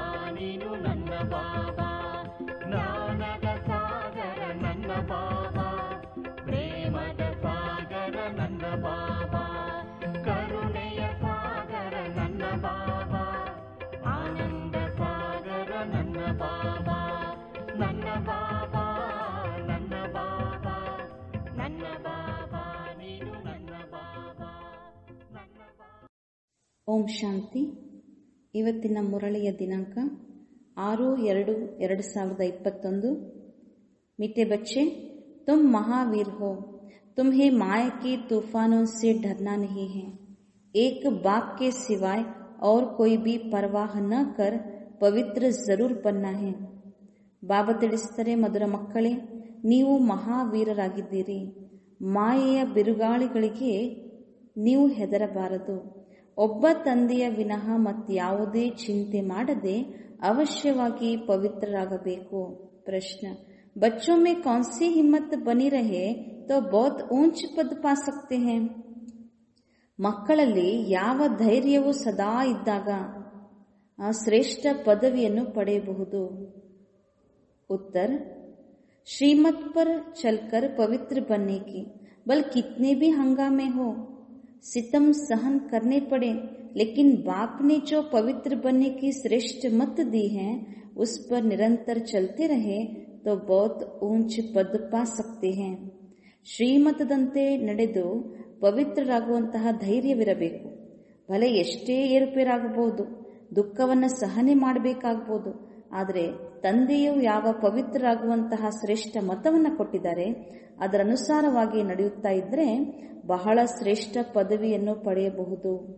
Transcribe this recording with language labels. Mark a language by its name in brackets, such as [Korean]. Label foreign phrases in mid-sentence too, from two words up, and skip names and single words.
[Kannada] ನೀನು ನನ್ನ ಬಾಬಾ ಜ್ಞಾನದ ಸಾಗರ ನನ್ನ ಬಾಬಾ ಪ್ರೇಮದ ಸಾಗರ ನನ್ನ ಬಾಬಾ ಕರುಣೆಯ ಸಾಗರ ನನ್ನ ಬಾಬಾ ಆನಂದ ಸಾಗರ ನನ್ನ ಬಾಬಾ ನನ್ನ ಬಾಬಾ ನನ್ನ ಬಾಬಾ ನನ್ನ ಬಾಬಾ ನೀನು ನನ್ನ ಬಾಬಾ ನನ್ನ ಬಾಬಾ ಓಂ ಶಾಂತಿ. ಇವತ್ತಿನ ಮುರಳಿಯ ದಿನಾಂಕ 6/2/2021. [Hindi] मीठे बच्चे, तुम महावीर हो. तुम्हें माया के तूफानों से डरना नहीं है. एक बाप के सिवाय और कोई भी परवाह न कर पवित्र जरूर बनना है. [Kannada] ಬಾಬಾ ತಿಳಿಸುತ್ತಾರೆ, ಮಧುರ ಮಕ್ಕಳೇ, ನೀವು ಮಹಾವೀರರಾಗಿದ್ದೀರಿ. ಮಾಯೆಯ ಬಿರುಗಾಳಿಗಳಿಗೆ ನೀವು ಹೆದರಬಾರದು. ಒಬ್ಬ ತಂದೆಯ ವಿನಃ ಮತ್ಯಾವುದೇ ಚಿಂತೆ ಮಾಡದೆ ಅವಶ್ಯವಾಗಿ ಪವಿತ್ರರಾಗಬೇಕು. ಪ್ರಶ್ನ, [Hindi] बच्चों में कौन सी हिम्मत बनी रहे तो बहुत ऊंच पद पा सकते हैं. [Kannada] ಮಕ್ಕಳಲ್ಲಿ ಯಾವ ಧೈರ್ಯವು ಸದಾ ಇದ್ದಾಗ ಆ ಶ್ರೇಷ್ಠ ಪದವಿಯನ್ನು ಪಡೆಯಬಹುದು. [Hindi] उत्तर, श्रीमत पर चलकर पवित्र बनने की, बल कितने भी हंगामे हो सितम सहन करने पड़े, लेकिन बाप ने जो पवित्र बनने की श्रेष्ठ मत दी है उस पर निरंतर चलते रहे तो बहुत ऊंच पद पा सकते हैं. [Kannada] ಶ್ರೀಮತದಂತೆ ನಡೆದು ಪವಿತ್ರರಾಗುವಂತಹ ಧೈರ್ಯವಿರಬೇಕು. ಭಲೆ ಎಷ್ಟೇ ಏರುಪೇರಾಗಬಹುದು, ದುಃಖವನ್ನು ಸಹನೆ ಮಾಡಬೇಕಾಗಬಹುದು, ಆದರೆ ತಂದೆಯು ಯಾವ ಪವಿತ್ರರಾಗುವಂತಹ ಶ್ರೇಷ್ಠ ಮತವನ್ನು ಕೊಟ್ಟಿದ್ದಾರೆ ಅದರ ಅನುಸಾರವಾಗಿ ನಡೆಯುತ್ತಾ ಇದ್ರೆ ಬಹಳ ಶ್ರೇಷ್ಠ ಪದವಿಯನ್ನು ಪಡೆಯಬಹುದು.